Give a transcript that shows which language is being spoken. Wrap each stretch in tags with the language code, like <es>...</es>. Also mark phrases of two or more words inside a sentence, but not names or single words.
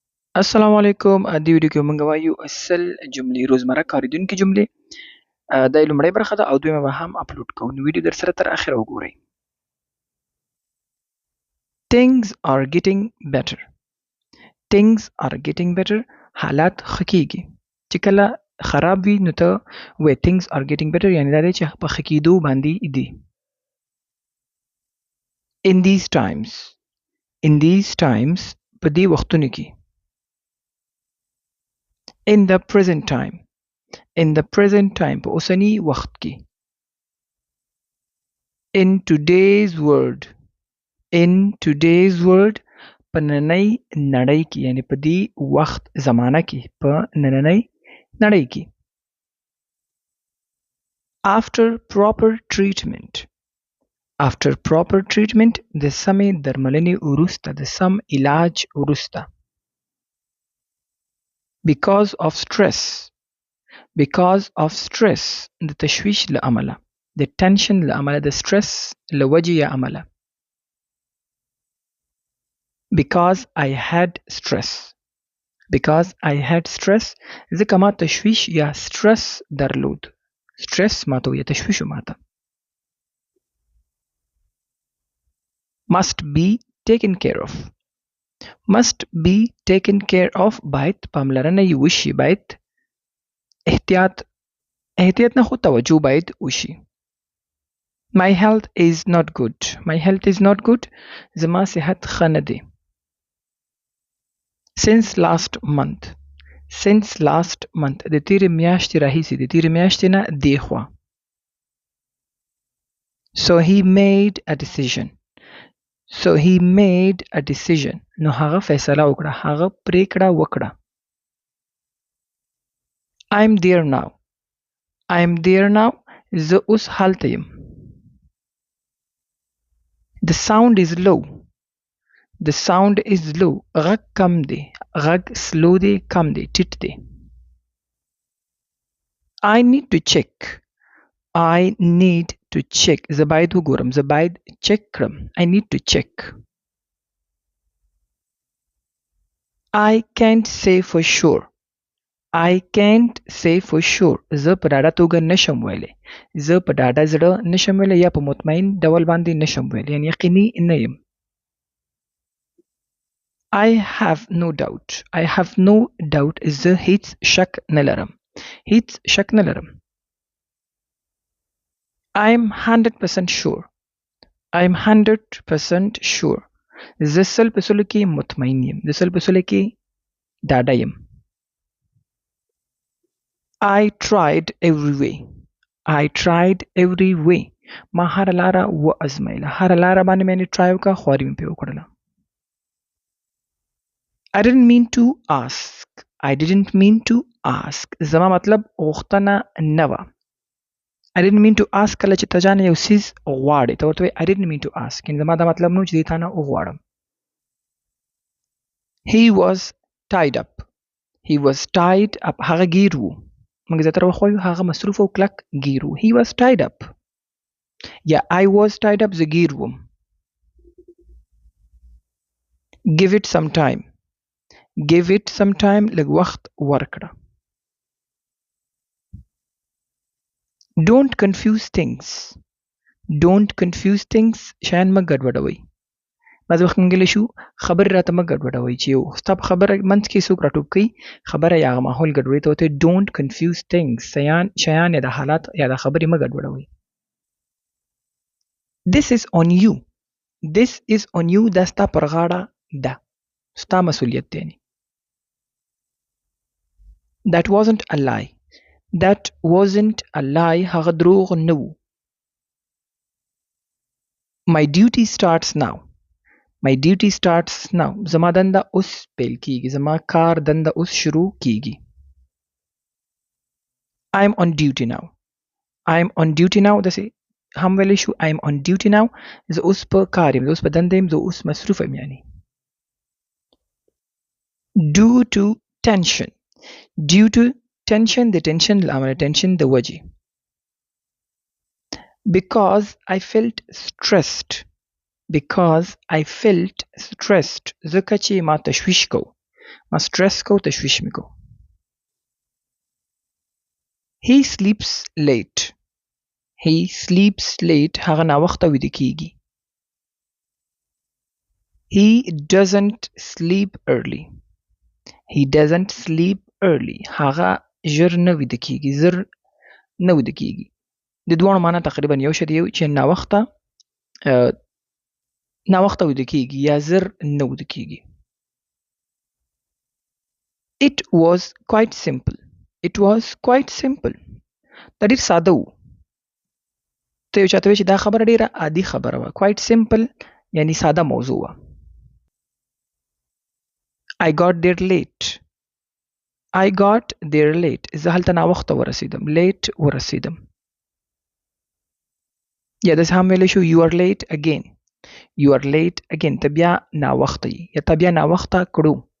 <ps>السلام علیکم دې ویډیو کې موږ وایو اصل جملې روزمره کارېدونکې جملې دا یې لومړۍ برخه ده او دویمه به هم اپلوډ کوو نو ویډیو در سره تر اخره وګورئ.</ps> <en>Things are getting better. Things are getting better.</en> <ps>حالات ښه کېږي. چې کله خراب وي نو ته وایې</ps> <en>things are getting better</en> <ps>یعنې دا دی چې په ښه کېدو باندې دي.</ps> <en>In these times. In these times</en> <ps>په دې وختونو کې.</ps> <en>In the present time. In the present time</en> <ps>په اوسني وخت کې.</ps> <en>In today's world. In today's world</en> <ps>په نننۍ نړۍ کې یعنی په دې وخت زمانه کې په نننۍ نړۍ کې.</ps> <en>After proper treatment. After proper treatment</en> <ps>د سمې درملنې وروسته د سم علاج وروسته.</ps> <en>Because of stress. Because of stress</en> <ps>د تشویش له امله د ټنشن له امله د stress له وجې یا امله.</ps> <en>Because I had stress. Because I had stress</en> <ps>ځکه ما تشویش یا stress درلود. stress ماته یا تشویش ماته.</ps> <en>Must be taken care of. Must be taken care of</en> <ps>باید پاملرنه یې وشي باید احتیاط نه خو توجه باید وشي.</ps> <en>My health is not good. My health is not good.</en> <ps>زما صحت ښه نه دی.</ps> <en>Since last month. Since last month</en> <ps>د تیرې میاشتې راهیسې د تیرې میاشتې نه دې خوا.</ps> <en>So he made a decision. So he made a decision.</en> <ps>نو هغه فیصله وکړه هغه پریکړه وکړه.</ps> <en>I'm there now. I'm there now.</en> <ps>زه اوس هلته یم.</ps> <en>The sound is low. The sound is low.</en> <ps>غږ کم دی. غږ سلو دی کم دی ټیټ دی.</ps> <en>I need to check. I need to check.</en> <ps>زه باید وګورم. زه باید چک کړم.</ps> <en>I need to check. I can't say for sure. I can't say for sure.</en> <ps>زه په ډاډه توګه نشم ویلی. زه په ډاډه زړه نشم ویلی یا په مطمئن ډول باندې نشم ویلی یعنی یقیني نه یم.</ps> <en>I have no doubt. I have no doubt.</en> <ps>زه هیڅ شک نه لرم. هیڅ شک نه لرم.</ps> <en>I'm 100% sure. I'm 100% sure.</en> <ps>زه سل په سلو کې مطمئن یم. زه سل په سلو کې ډاډه یم.</ps> <en>I tried every way. I tried every way.</en> <ps>ما هر لاره وازمایله. هر لاره باندې مې ټرای وکړه خواري مې پرې وکړله.</ps> <en>I didn't mean to ask. I didn't mean to ask.</en> <ps>زما مطلب غوښتنه نه وه.</ps> <en>I didn't mean to ask</en> <ps>کله چې ته جانې یو څیز غواړې ته ورته وایې</ps> <en>I didn't mean to ask</en> <ps>یعنې زما دا مطلب نه و چې دې تا نه وغواړم.</ps> <en>He was tied up. He was tied up.</en> <ps>هغه ګیر و. موږ زیاتره وخت وایو هغه مصروف او کلک ګیر و.</ps> <en>He was tied up. یا I was tied up</en> <ps>زه ګیر وم.</ps> <en>Give it some time. Give it some time</en> <ps>لږ وخت ورکړه.</ps> <en>Don't confuse things. Don't confuse things.</en> <ps>شیان مه ګډوډوئ. بعضې وخت موږ شو خبرې راته مه ګډوډوئ چې یو ستا په خبره منځ کې څوک راټوپ کوي خبره یا هغه ماحول ګډوډوي ته ورته</ps> <en>don't confuse things.</en> <ps>شیان یا د حالات یا د خبرې مه ګډوډوئ.</ps> <en>This is on you. This is on you.</en> <ps>دا ستا پر غاړه ده. ستا مسؤلیت دی.</ps> <en>That wasn't a lie. That wasn't a lie.</en> <ps>هغه دروغ نه و.</ps> <en>My duty starts now. My duty starts now.</en> <ps>زما دنده اوس پیل کیږي. زما کار دنده اوس شروع کیږي.</ps> <en>I'm on duty now. I'm on duty now.</en> <ps>داسې هم ویلی شو</ps> <en>I'm on duty now.</en> <ps>زه اوس په کار یم. زه اوس په دنده یم. زه اوس مصروف یم یعنی.</ps> <en>Due to tension. Due to tension</en> <ps>د tension له امله tension د وجې.</ps> <en>Because I felt stressed. Because I felt stressed.</en> <ps>ځکه چې ما تشویش کو. ما سټرس کو تشویش مې کو.</ps> <en>He sleeps late. He sleeps late.</en> <ps>هغه ناوخته ویده کیږي.</ps> <en>He doesn't sleep early. He doesn't sleep early.</en> <ps>هغه ژر نه ویده کیږي. زر نه ویده کیږي. د دوه معنا تقریبا یو شی دی چې ناوخته ویده کیږي یا زر نه ویده کیږي.</ps> <en>It was quite simple. It was quite simple.</en> <ps>دا ډېر ساده و. ته یو چاته وایې چې دا خبره ډېره عادي خبره وه.</ps> <en>quite simple</en> <ps>یعنی ساده موضوع وه.</ps> <en>I got there late. I got there late.</en> <ps>زه هلته ناوخته ورسېدم. late ورسېدم. یا داسې هم ویلی شو</ps> <en>you are late again. You are late again.</en> <ps>ته بیا ناوخته یې یا ته بیا ناوخته کړو.</ps>